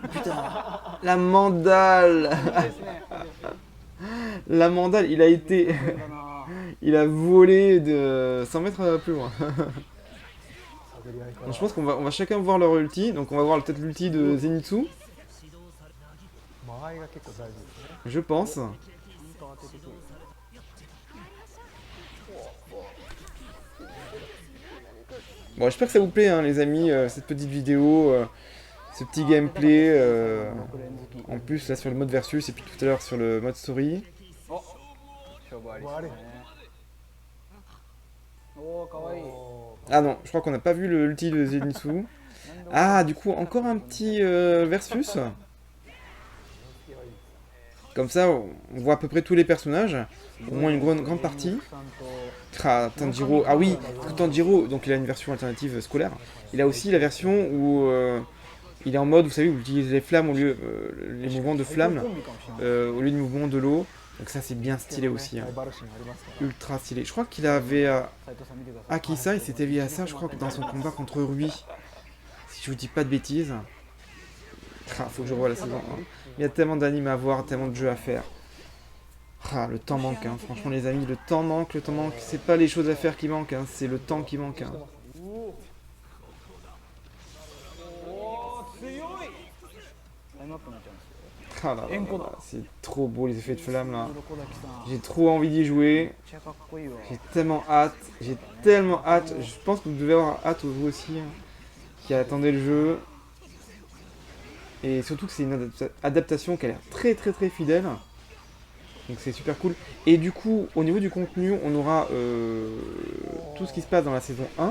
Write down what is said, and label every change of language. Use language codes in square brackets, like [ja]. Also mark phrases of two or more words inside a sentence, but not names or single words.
[fr] Putain, la mandale. La mandale, il a été... il a volé de 100 mètres plus loin. Donc je pense qu'on va chacun voir leur ulti. Donc on va voir peut-être l'ulti de Zenitsu. [ja] 間合いが結構大事ですね。 [fr] Je pense. Bon, j'espère que ça vous plaît, hein, les amis, cette petite vidéo, ce petit gameplay. En plus, là, sur le mode versus, et puis tout à l'heure sur le mode story. [ja] 勝負ありもうあれですね。おお、かわいい。 [fr] Ah non, je crois qu'on n'a pas vu l'ulti de Zenitsu. Ah, du coup, encore un petit versus. Comme ça, on voit à peu près tous les personnages, au moins une grande partie. Ah, Tanjiro, ah oui, parce que Tanjiro, donc il a une version alternative scolaire. Il a aussi la version où il est en mode, vous savez, où il utilise les flammes au lieu, les mouvements de flammes au lieu du mouvement de l'eau. Donc ça c'est bien stylé aussi, hein. [ja] ライバル心ありますから。 [fr] Ultra stylé. Je crois qu'il avait [ja] 斉藤さん見てください。 [fr] Akisa, il s'était lié à ça, je crois que dans son combat contre Rui. Si je vous dis pas de bêtises. Ah, faut que je revoie la saison 1. Il y a tellement d'animes à voir, tellement de jeux à faire. Ah, le temps manque, hein. Franchement les amis, le temps manque. C'est pas les choses à faire qui manquent, hein. C'est le temps qui manque, hein. [ja] タイムアップになっちゃうんですよ。 [fr] Ah là là là là, c'est trop beau les effets de flamme là. [ja] 鱗滝さん。めっ [fr] J'ai trop envie d'y jouer. [ja] ちゃかっこいいわ。 [fr] J'ai tellement hâte. Je pense que vous devez avoir hâte vous aussi, hein, qui attendez le jeu. Et surtout que c'est une adaptation qui a l'air très très très fidèle. Donc c'est super cool. Et du coup, au niveau du contenu, on aura tout ce qui se passe dans la saison 1.